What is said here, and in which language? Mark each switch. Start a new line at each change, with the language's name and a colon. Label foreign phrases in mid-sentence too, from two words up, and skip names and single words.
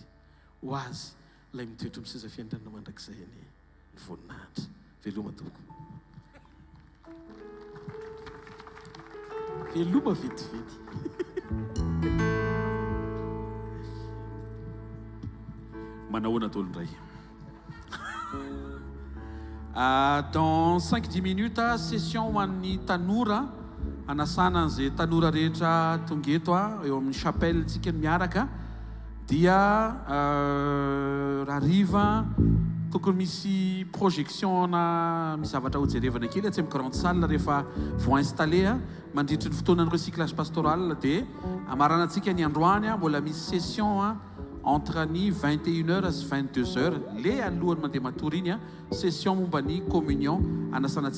Malagasy: Ho azy ilay mitoetra amin'ny seza fiandrana mandrakizay ny voninahitra. Veloma tompoko. Veloma vetivety. Manahoana tolo indray.
French: Dans 5-10 minutes, session
Malagasy: ho an'ny tanora, anasana an'izay tanora rehetra tonga eto eo amin'ny chapelle tsika miaraka, dia hariva tokony misy projection na misy zavatra hojerevana kely atsy amin'ny
French: grande salle
Malagasy: rehefa vao installé mandritry ny fotoanan'ny
French: recyclage pastoral,
Malagasy: dia amaranantsika ny androany mbola misy
French: session entre
Malagasy: ny 21h sy 22h, le alohany mandeha matory iny session momba ny communion anasanantsika